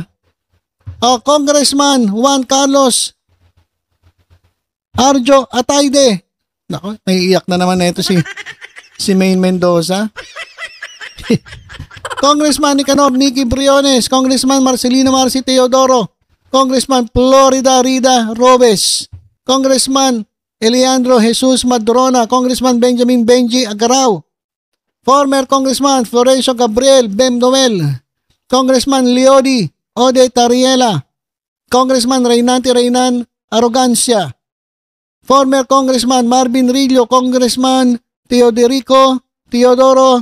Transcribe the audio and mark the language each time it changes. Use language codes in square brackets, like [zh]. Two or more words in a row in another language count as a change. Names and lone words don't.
[en] Congressman Juan Carlos Arjo Atayde. [tl] Nako, naiiyak na naman ito si Maine Mendoza. [en] Congressman Nicanor Nicky Briones, Congressman Marcelino Marci Teodoro, Congressman Florida Rida Robes, Congressman Eliandro Jesus Madrona, Congressman Benjamin Benji Agarao, former Congressman Florencio Gabriel Bem Noel, Congressman Leody Ode Tariela, Congressman Reynante Reynan Arrogancia, former Congressman Marvin Rillo, Congressman Teodorico Teodoro